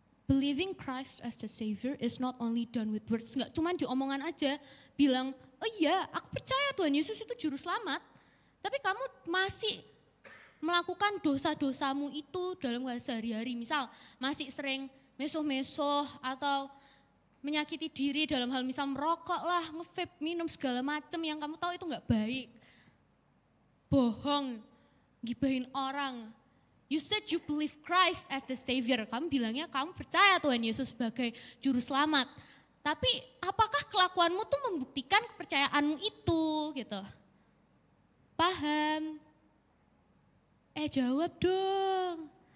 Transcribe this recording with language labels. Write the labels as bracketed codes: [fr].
[en] Believing Christ as the Savior is not only done with words. [id] Enggak cuma di omongan aja bilang, oh iya aku percaya Tuhan Yesus itu juru selamat. Tapi kamu masih melakukan dosa-dosamu itu dalam sehari-hari. Misal masih sering mesoh-mesoh atau menyakiti diri dalam hal misal merokok lah, nge-vape, minum segala macam yang kamu tahu itu enggak baik. Bohong, gibahin orang. [en] You said you believe Christ as the Savior. [id] Kamu bilangnya kamu percaya Tuhan Yesus sebagai juru selamat. Tapi apakah kelakuanmu tuh membuktikan kepercayaanmu itu gitu? Paham? Jawab dong.